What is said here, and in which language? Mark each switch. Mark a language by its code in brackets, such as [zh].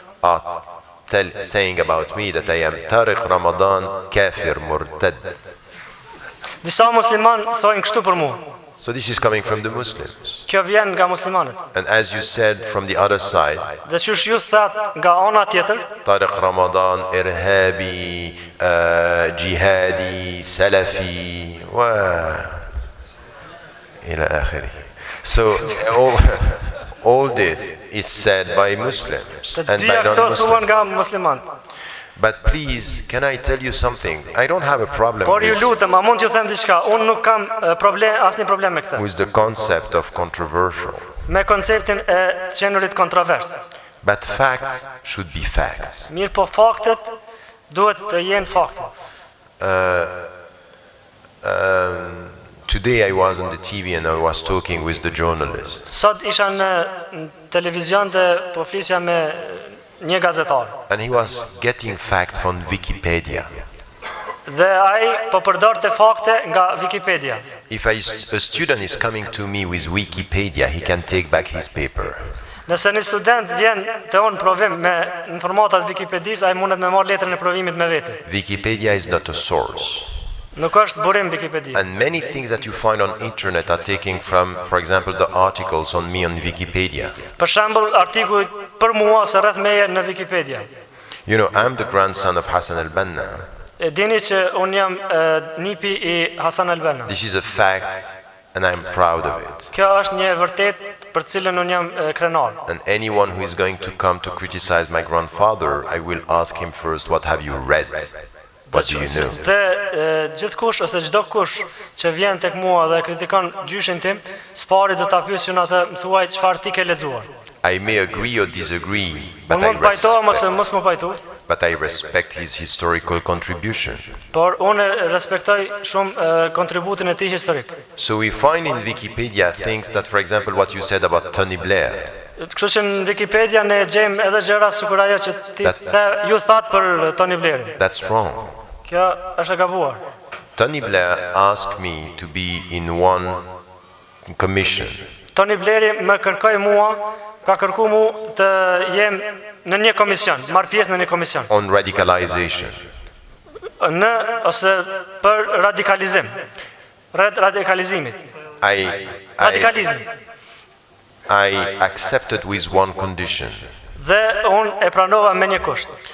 [en] are saying about me that I am Tariq Ramadan [ar] kafir murtad. [sq] Disa musliman thojnë kështu për mua. [en] So this is coming from the Muslims. [sq] Kjo vjen nga muslimanët. [en] And as you said from the other side, [sq] Dhe qysh ju thatë nga ana tjetër, [ar] Tariq Ramadan irhabi, jihadi, salafi, wa ila akhiri. [en] So all this is said by Muslims and by non-Muslims. [sq] nga muslimanët. [en] But please, can I tell you something? I don't have a problem [sq] Por ju lutem, a mund t'ju them diçka? Unë nuk kam asnjë problem me këtë. [en] with the concept of controversial. [sq] Me konceptin e qenurit kontrovers. [en] But facts should be facts. [sq] Mirë po faktet duhet të jenë fakte. [en] Today I was on the TV and I was talking with the journalist. [sq] Sot isha në televizion dhe po flisja me një gazetar. [en] And he was getting facts from Wikipedia. [sq] Dhe ai po përdorte fakte nga Wikipedia. [en] If a student is coming to me with Wikipedia, he can take back his paper. [sq] Nëse një student vjen te unë provim me informatat Wikipedis, ai mundet me marrë letrën e provimit me vete. [en] Wikipedia is not a source. [sq] Nuk është burim Wikipedia. [en] And many things that you find on internet are taken from, for example, the articles on me on Wikipedia. [sq] Për shembull, artikuj për mua ose rreth meje në Wikipedia. [en] You know, I'm the grandson of Hassan al-Banna. [sq] E dini që unë jam nipi i Hasan al-Banna. [en] This is a fact and I'm proud of it. [sq] Kjo është një vërtet për cilën unë jam krenar. [en] And anyone who is going to come to criticize my grandfather, I will ask him first, what have you read? What do you know? [sq] Dhe gjithkush ose çdo kush që vjen tek mua dhe kritikon gjyshin tim, s'pari do ta pyesin atë, më thuaj çfarë ti ke lexuar. [en] I may agree or disagree, [sq] Unë mund pajtohem ose mos më pajtoj, [en] but I respect his historical contribution. [sq] por unë respektoj shumë kontributin e tij historik. [en] So we find in Wikipedia things that, for example, what you said about Tony Blair, [sq] Kështu që në Wikipedia ne gjejmë edhe gjëra sikur ajo që ju thatë për Tony Blairin. [en] that's wrong. [sq] Kjo është e gabuar. [en] Tony Blair asked me to be in one commission [sq] Tony Blairi më kërkoi mua, ka kërku mu të jem në një komision, marr pjesë në një komision. [en] on radicalization. [sq] Ose për radikalizim. Radikalizimit. Radikalizmi. [en] I accepted with one condition. [sq] Dhe unë e pranova me një kusht.